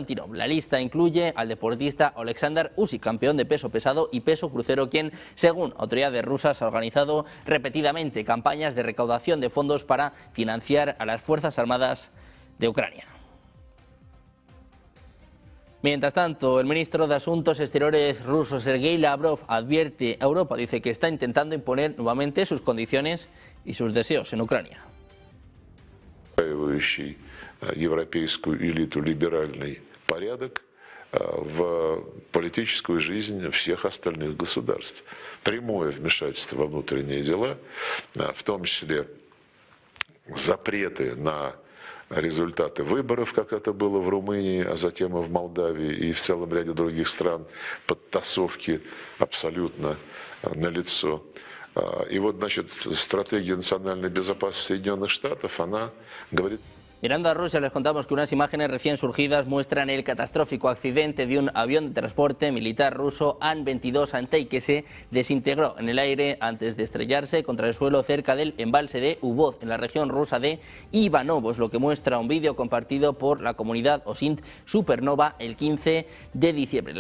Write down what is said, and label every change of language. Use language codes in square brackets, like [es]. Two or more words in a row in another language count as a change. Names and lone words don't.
[es] La lista incluye al deportista Oleksandr Usyk, campeón de peso pesado y peso crucero, quien, según autoridades rusas, ha organizado repetidamente campañas de recaudación de fondos para financiar a las Fuerzas Armadas de Ucrania. Mientras tanto, el ministro de Asuntos Exteriores ruso, Sergei Lavrov, advierte a Europa, dice que está intentando imponer nuevamente sus condiciones y sus deseos en Ucrania. [ru] Европейскую элиту либеральный порядок в политическую жизнь всех остальных государств. Прямое вмешательство во внутренние дела, в том числе запреты на результаты выборов, как это было в Румынии, а затем и в Молдавии, и в целом ряде других стран, подтасовки абсолютно налицо. И вот, значит, стратегия национальной безопасности Соединенных Штатов, она говорит... [es] Mirando a Rusia, les contamos que unas imágenes recién surgidas muestran el catastrófico accidente de un avión de transporte militar ruso An-22 Antey que se desintegró en el aire antes de estrellarse contra el suelo cerca del embalse de Ubod, en la región rusa de Ivanovo, lo que muestra un vídeo compartido por la comunidad Osint Supernova el 15 de diciembre.